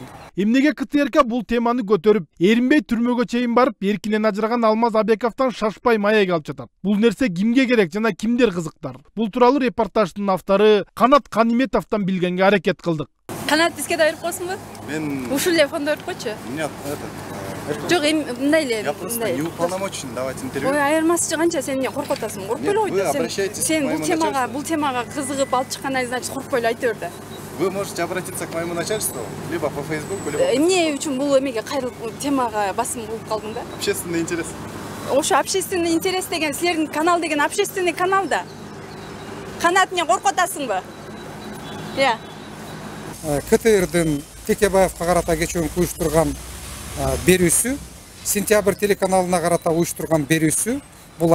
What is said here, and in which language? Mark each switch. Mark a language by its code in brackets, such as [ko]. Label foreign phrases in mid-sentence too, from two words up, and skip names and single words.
[ky] Эмнеге КТРК бул теманы көтөрүп, эринбей түрмөгө чейин барып, эркинен ажыраган Алмаз Абековдон шашпай маек алып жатат? Бул нерсе кимге керек жана кимдер кызыктар? Бул тууралуу репортаждын автору Канат Каниметовдон билгенге аракет кылдык. Канат бизге да берип койсуңбу? Мен ушул телефонду берип койчу. Нет, Жок, мындай эле. [ru] Я просто не уполномочен давать интервью. [ky] Ой, айырмасы канча, сен эмне коркуп атасың? Коркпой эле ой. Сен бул темага кызыгып алып чыккандан кийин, значит, коркпой эле айта бер да. [ru] Вы можете обратиться к моему начальству, либо по Фейсбуку, либо... [ky] Эмне үчүн бул эмеге кайрылып темага басым кылып калдың да? [ru] Общественный интерес. [ky] Ошо [ru] общественный интерес [ky] деген, силердин канал деген [ru] общественный канал [ky] да. Канат эмне коркуп атасыңбы? КТРдин Текебаевга карата кечээкү уюштурган берүүсү, Сентябрь телеканалына карата уюштурган берүүсү, бул